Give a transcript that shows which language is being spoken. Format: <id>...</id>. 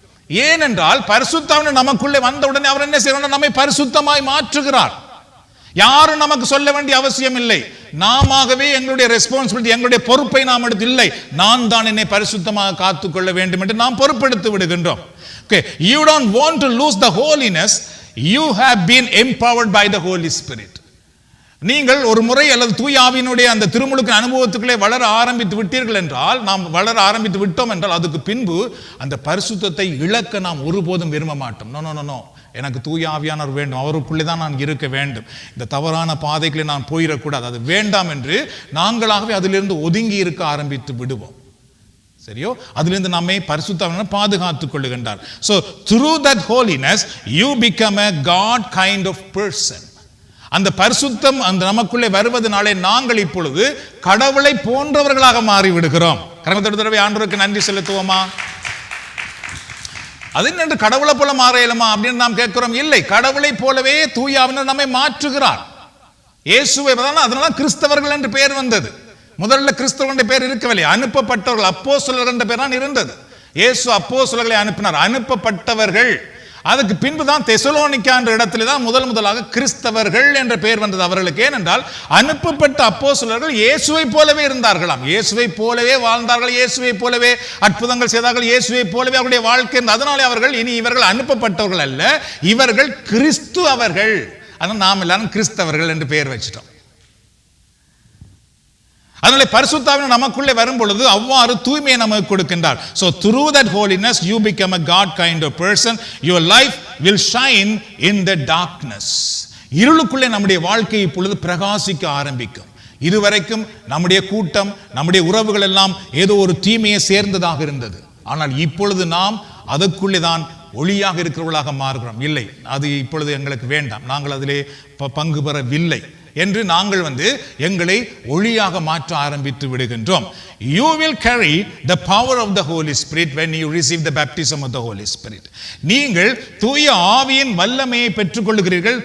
<ta>ஏனென்றால் பரிசுத்தம் நமக்குள்ளே வந்த உடனே அவர் என்ன செய்யறார்? நம்மை பரிசுத்தமாய் மாற்றுகிறார். யாரும் நமக்கு சொல்ல வேண்டிய அவசியம் இல்லை. நாமவே எங்களுடைய ரெஸ்பான்சிபிலிட்டி, எங்களுடைய பொறுப்பை நாம் எடுத்து இல்லை, நான் தான் என்னை பரிசுத்தமாக காத்துக்கொள்ள வேண்டும் என்று நாம் பொறுப்பெடுத்து விடுகின்றோம்.</ta> <en>Okay, you don't want to lose the holiness, you have been empowered by the Holy Spirit.</en> <ta>நீங்கள் ஒரு முறை அல்லது தூய ஆவியினுடைய அந்த திருமுழுக்கு அனுபவத்துக்குள்ளே வளர ஆரம்பித்து விட்டீர்கள் என்றால், நாம் வளர ஆரம்பித்து விட்டோம் என்றால், அதுக்கு பின்பு அந்த பரிசுத்தத்தை இழக்க நாம் ஒருபோதும் விரும்ப மாட்டோம். நோ நோ நோ, எனக்கு தூய ஆவியானவர் வேண்டும், அவருக்குள்ளே தான் நான் இருக்க வேண்டும், இந்த தவறான பாதைகளை நான் போயிடக்கூடாது, அது வேண்டாம் என்று நாங்களாகவே அதிலிருந்து ஒதுங்கி இருக்க ஆரம்பித்து விடுவோம். சரியோ? அதிலிருந்து நம்மை பரிசுத்தமாக பாதுகாத்துக் கொள்ளுகின்றார்.</ta> <en>So through that holiness you become a God kind of person.</en> <ta>அந்த பரிசுத்தம் அந்த நமக்குள்ளே வருவதனாலே நாங்கள் இப்பொழுது கடவுளை போன்றவர்களாக மாறிவிடுகிறோம். கரங்களை ஆண்டவருக்கு நன்றி செலுத்துவோமா? அது என்று கடவுளை போல மாற இயலுமா அப்படின்னு நாம் கேட்கிறோம். இல்லை, கடவுளை போலவே தூய ஆவியானவர் நம்மை மாற்றுகிறார். இயேசுவை அதனால கிறிஸ்தவர்கள் என்று பெயர் வந்தது. முதல்ல கிறிஸ்தவர்கள் என்ற பெயர் இருக்கவில்லை, அனுப்பப்பட்டவர்கள், அப்போஸ்தலர்கள் என்ற பெயர் தான் இருந்தது. இயேசு அப்போஸ்தலர்களை அனுப்பினார், அனுப்பப்பட்டவர்கள். அதுக்கு பின்புதான் தெசலோனிக்கா என்ற இடத்துல தான் முதலாக கிறிஸ்தவர்கள் என்ற பெயர் வந்தது அவர்களுக்கு. ஏனென்றால் அனுப்பப்பட்ட அப்போஸ்தலர்கள் இயேசுவை போலவே இருந்தார்களாம், இயேசுவை போலவே வாழ்ந்தார்கள், இயேசுவை போலவே அற்புதங்கள் செய்தார்கள், இயேசுவை போலவே அவருடைய வாழ்க்கை. அதனாலே அவர்கள் இனி இவர்கள் அனுப்பப்பட்டவர்கள் அல்ல, இவர்கள் கிறிஸ்து அவர்கள். அதனால் நாம் எல்லாரும் கிறிஸ்தவர்கள் என்று பெயர் வச்சிட்டோம். அதனால பரிசுத்த ஆவியானவர் நமக்குள்ளே வரும் பொழுது அவ்வாறு தூய்மையை நமக்கு கொடுக்கின்றார்.</ta> <en>So through that holiness you become a God kind of person. Your life will shine in the darkness.</en> <ta>இருளுக்குள்ளே நம்முடைய வாழ்க்கை இப்பொழுது பிரகாசிக்க ஆரம்பிக்கும். இதுவரைக்கும் நம்முடைய கூட்டம், நம்முடைய உறவுகள் எல்லாம் ஏதோ ஒரு தீமையை சேர்ந்ததாக இருந்தது. ஆனால் இப்பொழுது நாம் அதற்குள்ளே தான் ஒளியாக இருக்கிறவர்களாக மாறுகிறோம். இல்லை, அது இப்பொழுது எங்களுக்கு வேண்டாம், நாங்கள் அதிலே பங்கு பெறவில்லை என்று நாங்கள் எங்களை ஒளியாக மாற்ற ஆரம்பித்து விடுகின்றோம்.</ta> <en>You will carry the power of the Holy Spirit when you receive the baptism of the Holy Spirit.</en> <ta>நீங்கள் தூய ஆவியின் வல்லமையை பெற்றுக்கொள்கிறீர்கள்.</ta>